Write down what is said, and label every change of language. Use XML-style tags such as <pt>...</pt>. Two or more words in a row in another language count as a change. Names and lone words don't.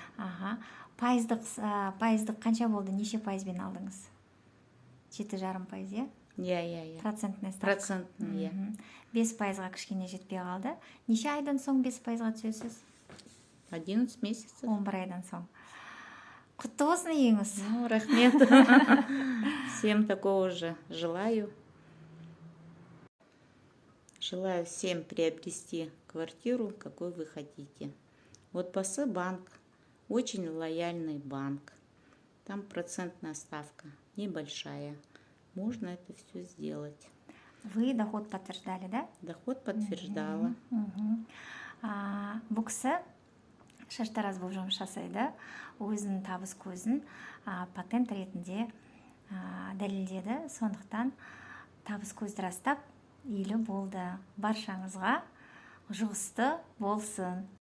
<kk>Аха. Пайыздық қанша болды? Неше пайызбен алдыңыз? 7,5%, иә? Иә.</kk> <ru>Процентный ставка.</ru> <kk>Процентный, иә. 5%-ға кішкене жетпей қалды. Неше айдан соң 5%-ға түсесіз?</kk> <ru>11 месяцев.</ru> <kk>11 айдан соң. Құтты болсын үйіңіз. Рахмет.</kk> <ru>Всем такого же желаю. Желаю всем приобрести квартиру, какой вы хотите. Вот ПАС банк, очень лояльный банк. Там процентная ставка небольшая. Можно это все сделать. Вы доход подтверждали, да? Доход подтверждала.</ru> <kk>Бұл кісі шаштараз болып жұмыс жасайды. Өзінің табыс көзін патент ретінде дәлелдеді. Сондықтан табыс көзді растап үйлі болды. Баршаңызға жұғысты болсын.</kk>